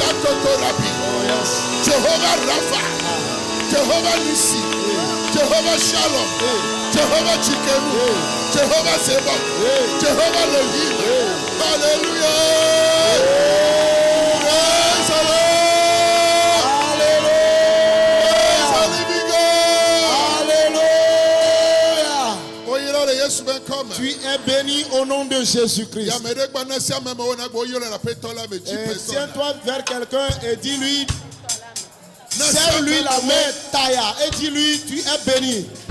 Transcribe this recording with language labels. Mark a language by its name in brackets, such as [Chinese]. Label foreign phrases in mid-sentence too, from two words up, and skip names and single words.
[English] Jehovah Rapha, Jehovah Nissi, Jehovah Shalom, Jehovah Chikenu, Jehovah Seba, Jehovah Elohim. Hallelujah. Praise the Lord. Hallelujah. Praise the living God. Hallelujah. Oh, you know the yes man come. [French] Tu es béni au nom de Jésus-Christ. Tiens-toi vers quelqu'un et dis-lui, serre-lui la main, Taya, et dis-lui, tu es béni.